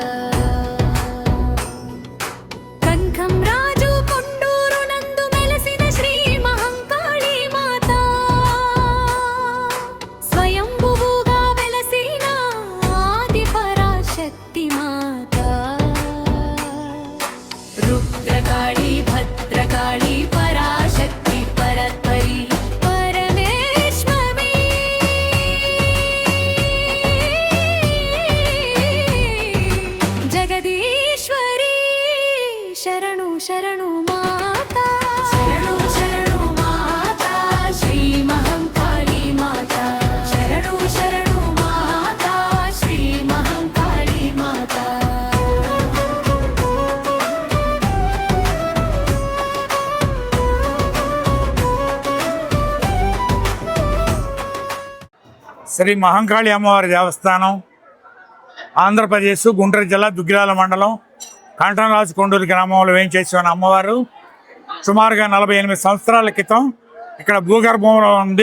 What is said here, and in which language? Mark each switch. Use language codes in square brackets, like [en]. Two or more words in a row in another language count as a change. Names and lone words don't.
[te] కంఠం రాజు కొండూరు నందు మెలసిన శ్రీ మహంకాళి మాత, స్వయంభువుగా వెలసిన ఆది పరాశక్తి మాత. రుద్రకాళి భద్రకాళి పరాశక్తి పరత్పరి పరమేశ్వరి, జగదీశ్వరి శరణు శరణు మాతా, శరణు శరణు మాతా శ్రీ మహంకాళి మాతా, శరణు శరణు మాతా శ్రీ మహంకాళి మాతా. శ్రీ మహంకాళి అమ్మవారి దేవస్థానం ఆంధ్రప్రదేశ్ గుంటూరు జిల్లా దుగ్గిరాల మండలం కంఠంరాజు కొండూరు గ్రామంలో వేయించేసి ఉన్న అమ్మవారు సుమారుగా 48 సంవత్సరాల క్రితం ఇక్కడ భూగర్భంలో ఉంది.